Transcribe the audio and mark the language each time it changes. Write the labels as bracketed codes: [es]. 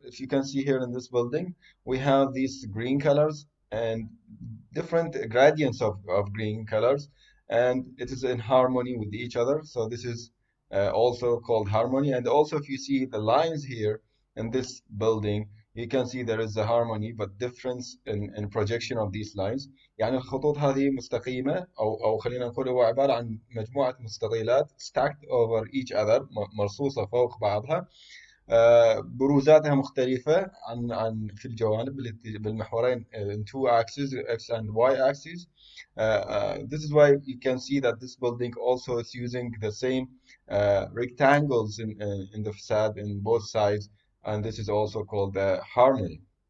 [en] If you can see here in this building, we have these green colors and different gradients of green colors, and it is in harmony with each other. So this is also called harmony. And also, if you see the lines here in this building, you can see there is a harmony but difference in projection of these lines. [ar] يعني الخطوط هذه مستقيمة، أو خلينا نقول هو عبارة عن مجموعة مستطيلات [en] stacked over each other، [ar] مرصوصة فوق بعضها. بروزاتها مختلفة عن في الجوانب بالمحورين [en] in two axes, x and y axes. This is why you can see that this building also is using the same rectangles in the facade in both sides, and this is also called harmony.